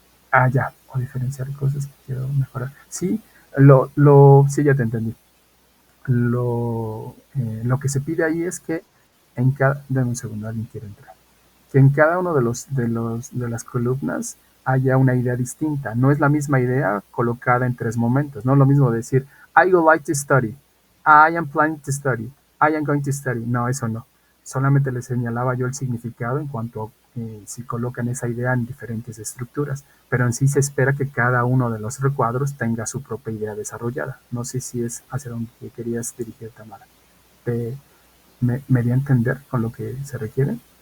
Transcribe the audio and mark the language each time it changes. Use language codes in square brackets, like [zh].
[es] Ah, ya, o diferenciar cosas que quiero mejorar. Sí, sí, ya te entendí. Lo que se pide ahí es que dame un segundo, alguien quiere entrar. Que en cada uno de las columnas haya una idea distinta. No es la misma idea colocada en 3 momentos. No es lo mismo decir, [en] I would like to study, I am planning to study, I am going to study. [es] No, eso no. Solamente le señalaba yo el significado en cuanto a si colocan esa idea en diferentes estructuras, pero en sí se espera que cada uno de los recuadros tenga su propia idea desarrollada. No sé si es hacia donde querías dirigir, Tamara. ¿Me di a entender con lo que se requiere?